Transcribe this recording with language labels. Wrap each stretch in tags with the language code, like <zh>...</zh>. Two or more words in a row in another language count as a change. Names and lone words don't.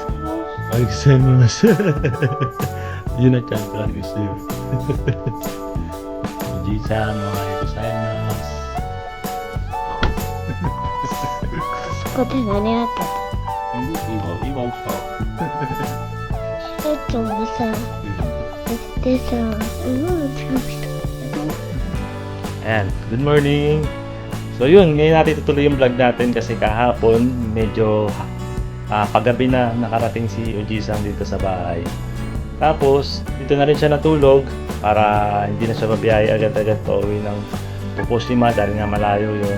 <ja>Arigatou. Yun na chan ka. おじさん、おはようございます. そこで何やって今起きた。た？ちょっともさ、でさ、</ja> <tl>Ayan,</tl> <en>good morning!</en> <tl>So yun, ngayon natin tutuloy yung vlog natin kasi kahapon medyo paggabi na nakarating si Oji-san dito sa bahay. Tapos, dito na rin siya natulog para hindi na siya babiyay agad-agad pa uwi ng Fukushima dahil nga malayo yun.</tl>